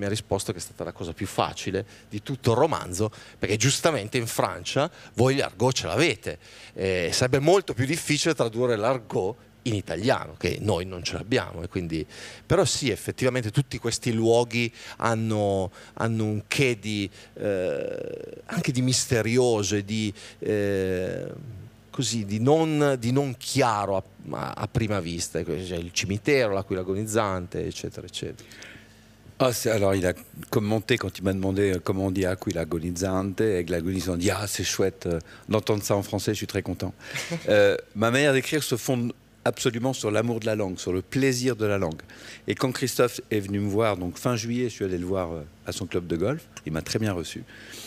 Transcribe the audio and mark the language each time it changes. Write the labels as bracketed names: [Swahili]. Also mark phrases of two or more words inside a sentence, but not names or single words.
[Italian] ha risposto che è stata la cosa più facile di tutto il romanzo, perché giustamente in Francia voi l'argot ce l'avete, sarebbe molto più difficile tradurre l'argot in italiano, che noi non ce l'abbiamo, e quindi, però sì, effettivamente tutti questi luoghi hanno un che anche di misterioso e di non chiaro a prima vista. C'è il cimitero, l'Aquila agonizzante, eccetera, eccetera. [French] Alors il a commenté quand il m'a demandé comment on dit [Italian] Aquila agonizzante, [French] Aigle agonisant, on dit ah c'est chouette d'entendre ça en français, je suis très content. Ma manière d'écrire se fonde absolument sur l'amour de la langue, sur le plaisir de la langue. Et quand Christophe est venu me voir, donc fin juillet, je suis allé le voir à son club de golf, il m'a très bien reçu.